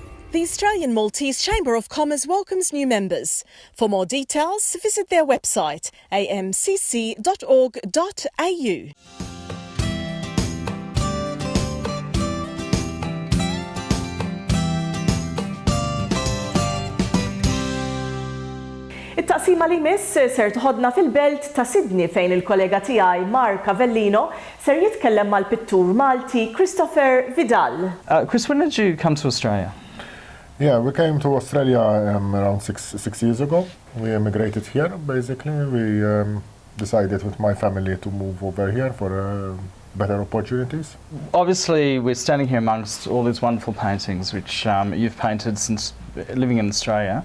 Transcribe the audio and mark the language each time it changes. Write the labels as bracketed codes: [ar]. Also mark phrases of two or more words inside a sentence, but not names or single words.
[en] The Australian Maltese Chamber of Commerce welcomes new members. For more details, visit their website amcc.org.au. [mt] It-taqsima li miss ser tħodna fil-belt ta' Sydney fejn il-kollega tiegħi Mark Avellino ser jitkellem mal-pittur Malti Christopher Vidal. [en] Chris, when did you come to Australia? Yeah, we came to Australia around six years ago. We immigrated here, basically. We decided with my family to move over here for better opportunities. Obviously, we're standing here amongst all these wonderful paintings which you've painted since living in Australia.